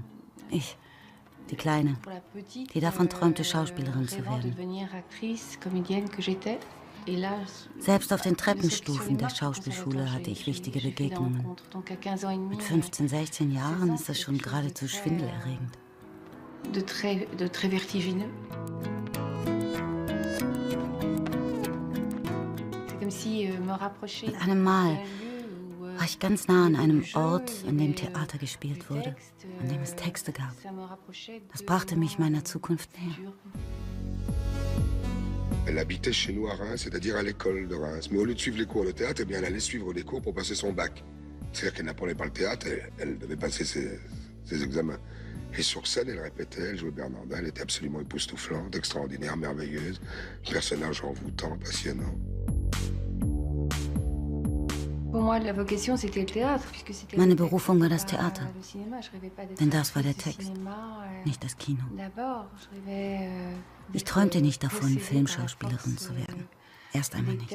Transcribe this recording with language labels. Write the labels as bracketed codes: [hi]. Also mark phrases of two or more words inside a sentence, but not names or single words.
[de] Ich, die Kleine, die davon träumte, Schauspielerin zu werden. Selbst auf den Treppenstufen der Schauspielschule hatte ich wichtige Begegnungen. Mit 15, 16 Jahren ist das schon geradezu schwindelerregend. [fr] De très vertigineux. [de] Mit einem Mal ich ganz nah an einem Ort, an dem Theater gespielt wurde, an dem es Texte gab. Das brachte mich meiner Zukunft näher. [fr] Elle habitait chez nous à Reims, c'est-à-dire à l'école de Reims. Mais au lieu de suivre les cours de théâtre, eh bien, elle allait suivre des cours pour passer son bac. C'est-à-dire qu'elle n'apprenait pas le théâtre, elle devait passer ses examens. Et sur scène, elle répétait, elle jouait Bernarda, elle était absolument époustouflante, extraordinaire, merveilleuse. Personnage envoûtant, passionnant. [de] Meine Berufung war das Theater. Denn das war der Text, nicht das Kino. Ich träumte nicht davon, Filmschauspielerin zu werden. Erst einmal nicht.